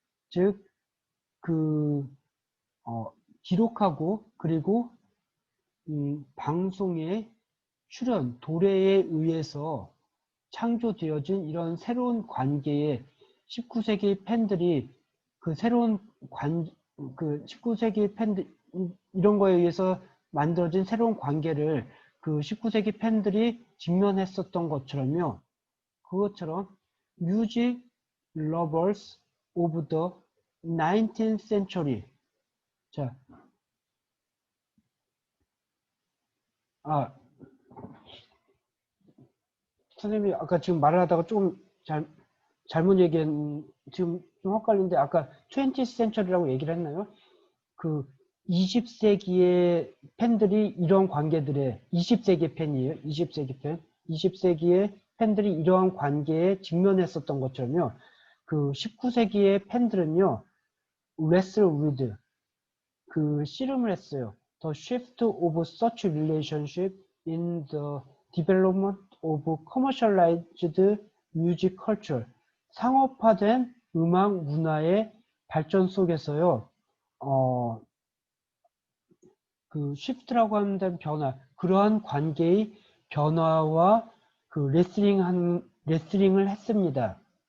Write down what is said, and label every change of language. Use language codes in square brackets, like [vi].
[ko] 즉, 기록하고, 그리고, 방송의 출현, 도래에 의해서 창조되어진 이런 새로운 관계에 19세기 팬들이 새로운 19세기 팬들, 이런 거에 의해서 만들어진 새로운 관계를 19세기 팬들이 직면했었던 것처럼요. 그것처럼 [en] music lovers of the 19th century. [ko] 자, 선생님이 아까 지금 말을 하다가 조금 잘못 얘기한, 지금 좀 헷갈리는데 아까 [en] 20th century [ko] 라고 얘기를 했나요? 20세기의 팬들이 이런 관계들에, 20세기 팬이에요. 20세기 팬. 20세기의 팬들이 이러한 관계에 직면했었던 것처럼요. 19세기의 팬들은요, [en] wrestle with, [ko] 씨름을 했어요. [en] The shift of such relationship in the development of commercialized music culture. [ko] 상업화된 음악 문화의 발전 속에서요, [en] shift [ko] 라고 하는 변화, 그러한 관계의 변화와 그 레슬링을 했습니다.